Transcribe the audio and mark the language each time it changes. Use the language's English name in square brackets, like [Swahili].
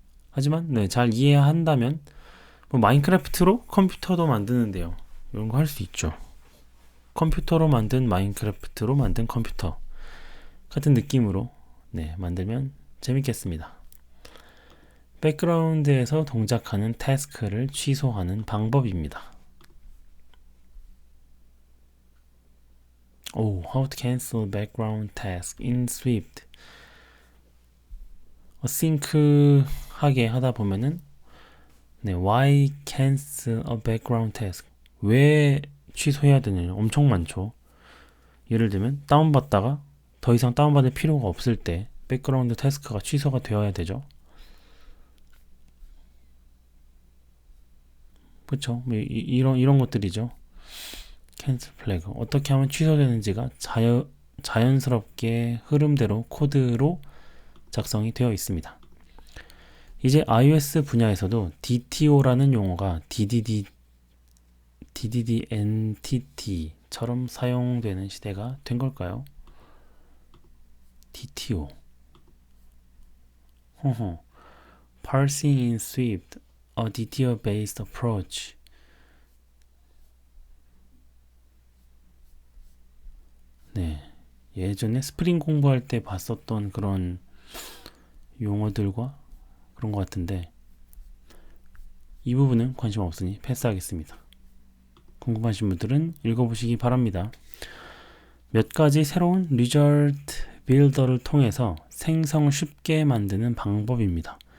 [Korean] 하지만 네, 잘 이해한다면 뭐 마인크래프트로 컴퓨터도 만드는데요. 이런 거 할 수 있죠. 컴퓨터로 만든 마인크래프트로 만든 컴퓨터 같은 느낌으로 네, 만들면 재밌겠습니다. 백그라운드에서 동작하는 태스크를 취소하는 방법입니다. [English] How to cancel background task in Swift. [Korean] 싱크하게 하다 보면은 네, [English] why cancel a background task? [Korean] 왜 취소해야 되느냐? 엄청 많죠. 예를 들면 다운받다가 더 이상 다운받을 필요가 없을 때 백그라운드 태스크가 취소가 되어야 되죠. 그렇죠? 이런 것들이죠. 캔슬 플래그 어떻게 하면 취소되는지가 자연스럽게 흐름대로 코드로 작성이 되어 있습니다. 이제 iOS 분야에서도 DTO라는 용어가 DDD NTT처럼 사용되는 시대가 된 걸까요? [English] DTO Parsing in Swift, a DTO-based approach. [Korean] 네, 예전에 스프링 공부할 때 봤었던 그런 용어들과 그런 것 같은데 이 부분은 관심 없으니 패스하겠습니다. 궁금하신 분들은 읽어보시기 바랍니다. 몇 가지 새로운 리절트 빌더를 통해서 생성을 쉽게 만드는 방법입니다.